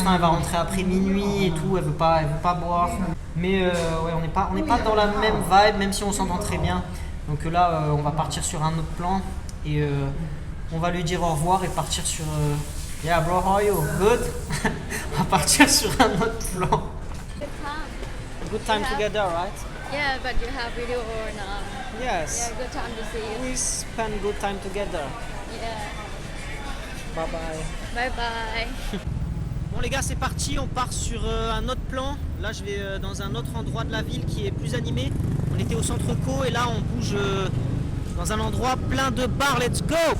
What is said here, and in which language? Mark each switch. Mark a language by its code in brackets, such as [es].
[fr] Enfin, elle va rentrer après minuit et tout. Elle veut pas boire. Mais ouais, on n'est pas dans la même vibe, même si on s'entend très bien. Donc là, on va partir sur un autre plan et on va lui dire au revoir et partir sur. [en] Yeah, bro, how are you? Good. [fr] On va partir sur un autre plan. [en] Good time. Good time Yeah. together, right? Yeah, but you have video or not? Yes. Yeah, good time to see you. We spend good time together. Yeah. Bye bye. Bye bye. [fr] Bon les gars, c'est parti, on part sur un autre plan. Là je vais dans un autre endroit de la ville qui est plus animé. On était au centre co et là on bouge dans un endroit plein de bars. [en] Let's go!